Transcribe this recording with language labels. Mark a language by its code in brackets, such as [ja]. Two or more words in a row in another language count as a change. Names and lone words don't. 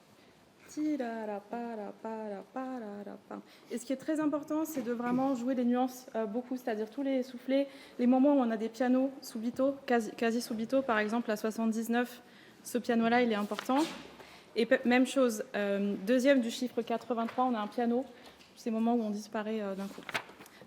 [fr] Et ce qui est très important, c'est de vraiment jouer les nuances beaucoup, c'est-à-dire tous les soufflets, les moments où on a des [it] pianos subito, quasi subito, [fr] par exemple à 79, ce piano-là, il est important. Et même chose, deuxième du chiffre 83, on a un piano, ces moments où on disparaît d'un coup.